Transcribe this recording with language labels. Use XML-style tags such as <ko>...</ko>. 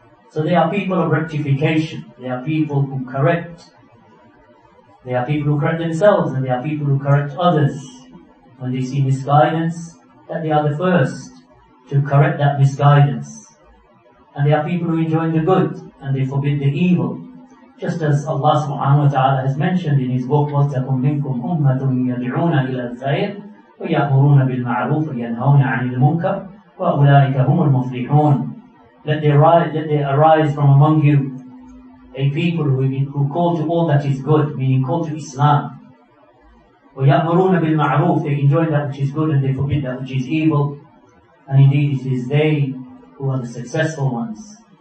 <en>So they are people of rectification. They are people who correct. They are people who correct themselves, and they are people who correct others. When they see misguidance, that they are the first to correct that misguidance. And they are people who enjoy the good, and they forbid the evil. Just as Allah subhanahu wa ta'ala has mentioned in His book,</en> <ar>وَلْتَكُمْ مِنْكُمْ أُمَّةٌ يَدْعُونَ إِلَى الْخَيْرِ وَيَأْمُرُونَ بِالْمَعْرُوفِ وَيَنْهَوْنَ عَنِ الْمُنْكَرِ وَأُولَٰئِكَ هُمُ الْمُفْلِحُونَ.</ar> <en>Let there arise from among you a people who call to all that is good, meaning call to Islam.</en> <ar>وَيَأْمُرُونَ بِالْمَعْرُوفِ,</ar> <en>they enjoy that which is good and they forbid that which is evil. And indeed it is they who are the successful ones.</en>